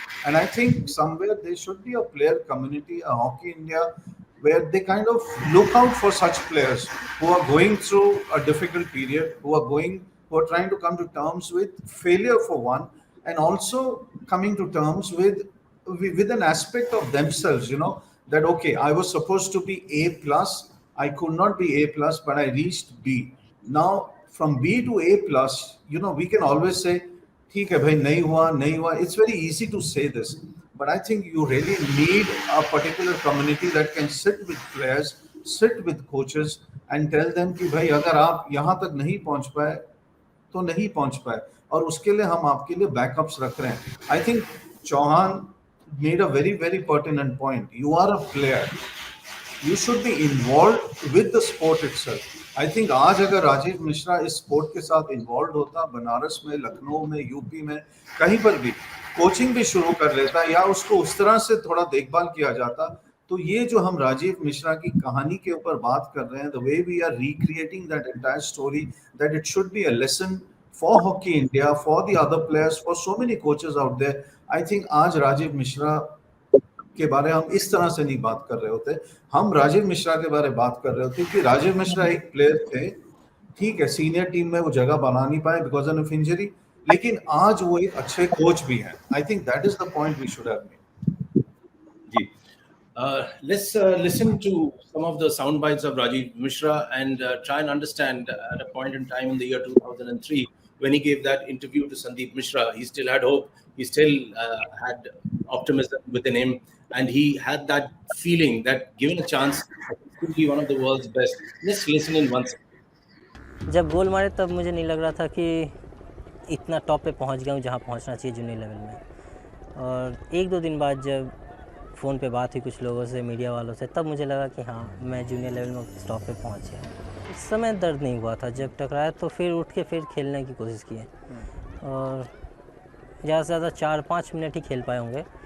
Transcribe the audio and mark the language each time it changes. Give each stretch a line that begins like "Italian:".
English: And I think somewhere there should be a player community, a Hockey India, where they kind of look out for such players who are going through a difficult period, who are trying to come to terms with failure for one, and also coming to terms with an aspect of themselves, that okay, I was supposed to be A+, I could not be A+, but I reached B. Now from B to A+, we can always say,
Hindi: "Theek hai bhai, nahi hua."
English: It's very easy to say this. But I think you really need a particular community that can sit with players, sit with coaches, and tell them
Hindi: कि भाई अगर आप यहाँ तक नहीं पहुँच पाए तो नहीं पहुँच पाए, और उसके लिए हम आपके लिए बैकअप्स रख रहे हैं.
English: I think Chauhan made a very, very pertinent point. You are a player. You should be involved with the sport itself.
Hindi: I think आज अगर राजीव मिश्रा इस स्पोर्ट के साथ इन्वॉल्व होता, बनारस में, लखनऊ में, यूपी में, कहीं पर भी कोचिंग भी शुरू कर लेता या उसको उस तरह से थोड़ा देखभाल किया जाता, तो ये जो हम राजीव मिश्रा की कहानी के ऊपर बात कर रहे हैं,
English: The way we are recreating that entire story, that it should be a lesson for hockey India, for the other players, for so many coaches out there. I think
Hindi: आज राजीव मिश्रा के बारे हम इस तरह से नहीं बात कर रहे होते, हम राजीव मिश्रा के बारे में बात कर रहे होते कि राजीव मिश्रा एक प्लेयर थे, ठीक है, सीनियर टीम में वो जगह बना नहीं पाए
English: because of injury,
Hindi: लेकिन आज वो एक अच्छे कोच भी हैं.
English: I think that is the point we should have made. जी. Let's listen to some of the sound bites of Rajiv Mishra and try and understand at a point in time in the year 2003 when he gave that interview to Sandeep Mishra. He still had hope. He still had optimism within him, and he had that feeling that given a chance, he could be one of the world's best. Let's listen in once.
Hindi: जब गोल मारे तब मुझे नहीं लग रहा था कि इतना टॉप पे पहुंच गया हूँ जहाँ पहुंचना चाहिए जूनियर लेवल में. और 1-2 दिन बाद जब फ़ोन पे बात हुई कुछ लोगों से, मीडिया वालों से, तब मुझे लगा कि हाँ, मैं जूनियर लेवल में टॉप पे पहुंच गया. उस समय दर्द नहीं हुआ था. जब टकराया तो फिर उठ के फिर खेलने की कोशिश की, और ज़्यादा से ज़्यादा 4-5 मिनट ही खेल पाए होंगे.